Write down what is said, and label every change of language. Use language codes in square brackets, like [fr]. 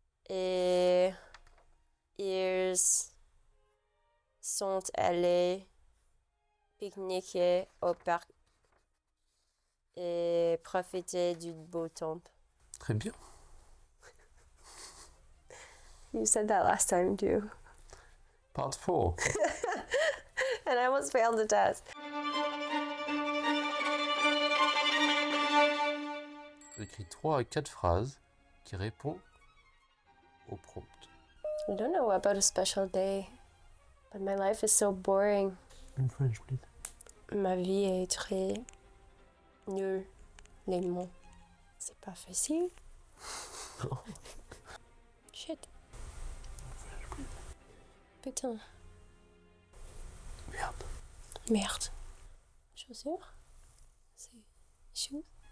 [fr] Et ils sont allés pique-niquer au parc et profiter du beau temps. Très bien. [en] You said that last time too. Part 4. And I almost failed the test. [fr] J'écris 3 à 4 phrases qui répondent au prompt. [en] I don't know about a special day, but my life is so boring. In French, please. [fr] Ma vie est très nulle. Les mots, c'est pas facile. [en] Shit. [fr] Putain. Merde. Chaussures? C'est shoes?